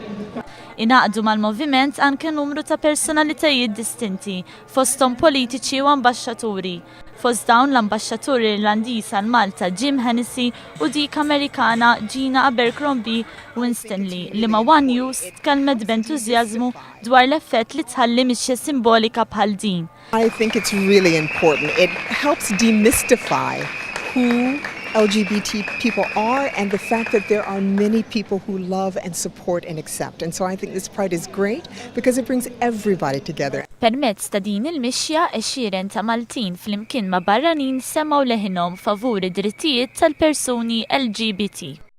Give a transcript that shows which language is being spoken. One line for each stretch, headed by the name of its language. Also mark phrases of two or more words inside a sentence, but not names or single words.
Maltese: Inghaqdu mal-moviment anke numru ta' personalitajiet distinti, fosthom politiċi u ambaxxaturi. Fost dawn l-ambaxxatur Irlandiż għal Malta Jim Hennessy u dik Amerikana Gina Abercrombie Winstanley li ma' One News tkellmet b'entużjażmu dwar l-effett li tħalli mixja simbolika bħal din.
English: I think it's really important. It helps demystify who LGBT people are and the fact that there are many people who love and support and accept. And so I think this Pride is great because it brings everybody together.
Maltese: Permezz ta' din il-mixja għexieren ta' Maltin flimkien ma' barranin semgħu leħinhom favur id-drittijiet tal-persuni LGBT.